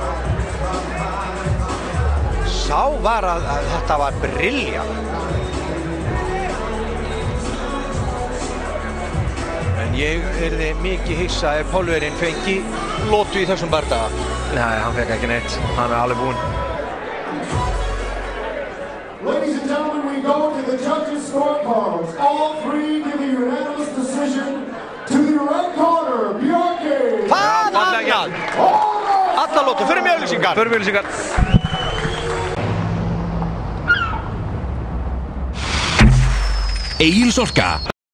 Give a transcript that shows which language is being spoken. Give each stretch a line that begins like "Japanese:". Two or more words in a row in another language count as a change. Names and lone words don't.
Icelandic: Sá var að þetta var brilljant. En ég yrði mikið hissa ef Pólverinn fengi lotu í þessum bardaga. Nei, hann fekk ekki neitt. Hann er alveg búinn.
English: Ladies and gentlemen, we go to the judges' scorecards. All three give a unanimous decision to the red corner, Bjarki.
Icelandic: Hvað annað? Alla lotu, fyrir mig auðlýsingar. Förum við auglýsingar. Egils Orka